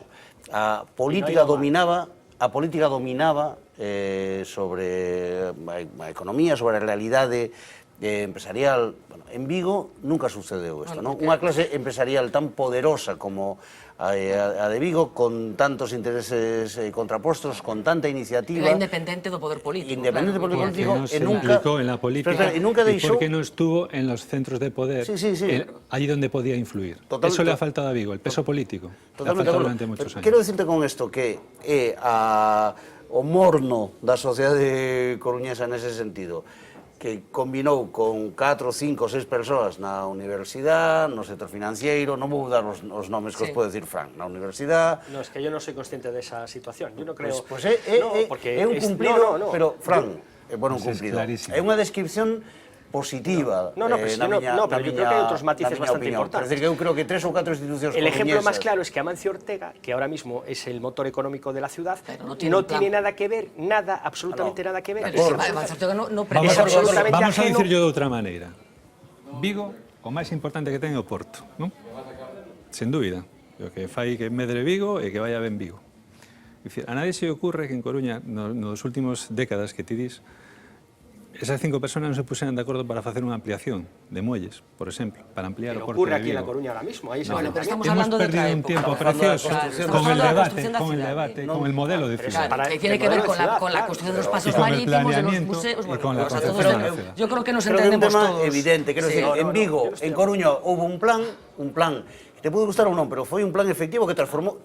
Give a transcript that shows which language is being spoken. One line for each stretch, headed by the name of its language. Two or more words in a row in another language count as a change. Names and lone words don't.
Galician: A política dominaba sobre a economía, sobre a realidade empresarial. Bueno, en Vigo nunca sucedeu isto, non? Unha clase empresarial tan poderosa como a de Vigo, con tantos intereses contrapostos, con tanta iniciativa... Era independente do poder político. Independente do poder político,
Spanish: no se implicó en la política y porque no estuvo en los centros de poder, allí donde podía influir. Eso le ha faltado a Vigo, el peso político. Le ha faltado durante muchos años.
Galician: Quero decirte con isto que o morno da sociedade coruñesa nese sentido. que combinou con 4, 5, 6 persoas na universidade, no sector financiero, non vou dar os nomes que os pode decir Fran, na universidade...
Spanish: No, es que yo no soy consciente de esa situación, yo no creo...
Galician: Pues é un cumplido, pero Fran, bueno, un cumplido, é unha descripción positiva.
Spanish: Pero yo creo que hay otros matices bastante importantes. Es decir, que yo creo que 3 o 4 instituciones El ejemplo más claro es que Amancio Ortega, que ahora mismo es el motor económico de la ciudad, no tiene nada que ver, absolutamente nada que ver. Vamos a decir yo
Galician: de outra maneira. Vigo, o máis importante que ten é o Porto, non? Sen dúbida. O que fai que medre Vigo e que vaya ben Vigo.
Spanish: A nadie se ocurre
Galician: que en Coruña, nos últimos décadas que ti dis, esas 5 personas non se puseran de acordo para facer unha ampliación de muelles, por exemplo, para ampliar o Porto de Vigo.
Spanish: Ocurre aquí en La Coruña ahora mismo. Bueno, pero estamos hablando de otra época. Hemos perdido un tiempo precioso con el debate, con el modelo de ciudad. Que tiene que ver con la construcción de los pasos marítimos, de los museos... Y con la concepción de la ciudad. Yo creo que nos entendemos todos.
Galician: Creo que é un tema evidente.
Spanish: Quiero decir,
Galician: en Vigo, en Coruña, houve un plan
Spanish: te puede gustar
Galician: o non, pero foi un plan efectivo que transformó...